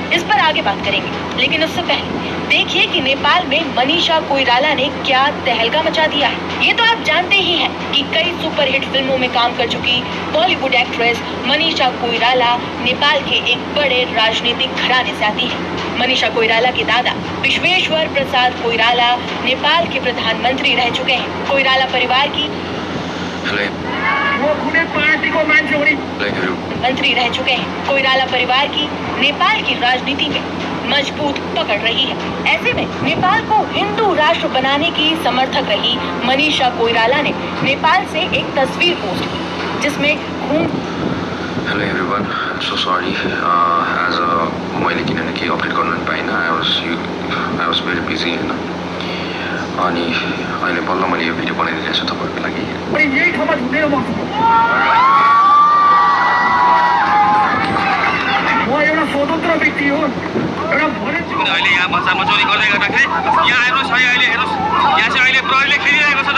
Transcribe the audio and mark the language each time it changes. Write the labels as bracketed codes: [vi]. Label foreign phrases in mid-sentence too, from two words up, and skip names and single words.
[hi] इस पर आगे बात करेंगे, लेकिन उससे पहले देखिए कि नेपाल में मनीषा कोइराला ने क्या तहलका मचा दिया है। ये तो आप जानते ही हैं कि कई सुपरहिट फिल्मों में काम कर चुकी [en] Bollywood actress [hi] मनीषा कोइराला नेपाल के एक बड़े राजनीतिक घराने से आती है। मनीषा कोइराला के दादा विश्वेश्वर प्रसाद कोइराला नेपाल के प्रधानमंत्री रह चुके हैं। कोइराला परिवार की मंत्री रह चुके हैं। कोइराला परिवार की नेपाल की राजनीति में मजबूत पकड़ रही है। ऐसे में नेपाल को हिंदू राष्ट्र बनाने की समर्थक रही मनीषा कोइराला ने नेपाल से एक तस्वीर पोस्ट की जिसमें [en] Hello everyone, I'm so sorry. [ne] As मैले किनकि अपडेट गर्न पाइनँ, [en] I was very busy हैन। [ne] अनि अहिले बल्ल मैले यो भिडियो बनाइरहेको छु तपाईहरुको लागि। यही ठाउँमा झुन्डेर म एउटा स्वतन्त्र व्यक्ति हो। अहिले यहाँ बजारमा चोरी गर्दै गर्दाखेरि यहाँ हेर्नुहोस् है, अहिले हेर्नुहोस् यहाँ चाहिँ अहिले प्रहरीले खेलिरहेको छ।